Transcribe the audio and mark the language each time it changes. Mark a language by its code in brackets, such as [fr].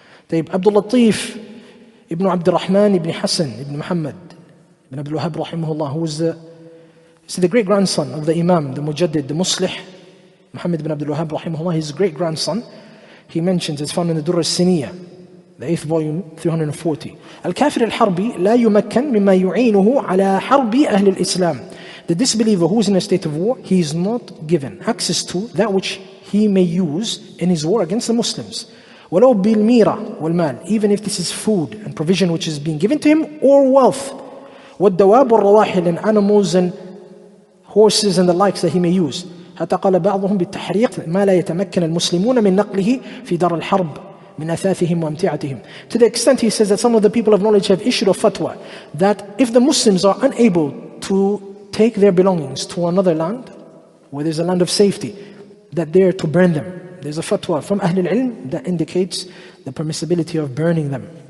[en] طيب عبد اللطيف ابن عبد الرحمن ابن حسن ابن محمد ibn Abdul Wahhab rahimahullah, who was the great grandson of the Imam, the Mujaddid, the Muslih, Muhammad ibn Abdul Wahhab rahimahullah, his great grandson. He mentions, it's found in the Durr al-Siniyah, the 8th volume, 340. [ar] الكافر الحربي لا يمكن مما يعينه على حرب أهل الإسلام. [en] The disbeliever who is in a state of war, he is not given access to that which he may use in his war against the Muslims. [ar] ولو بالميرة والمال, [en] even if this is food and provision which is being given to him, or wealth. [ar] والدواب والرواحل, [en] and animals and horses and the likes that he may use. [ar] حتى قال بعضهم بالتحريق ما لا يتمكن المسلمون من نقله في دار الحرب من أثاثهم وأمتعتهم. [en] To the extent he says that some of the people of knowledge have issued a fatwa that if the Muslims are unable to take their belongings to another land, where there's a land of safety, that they are to burn them. There's a fatwa from Ahlul Ilm that indicates the permissibility of burning them.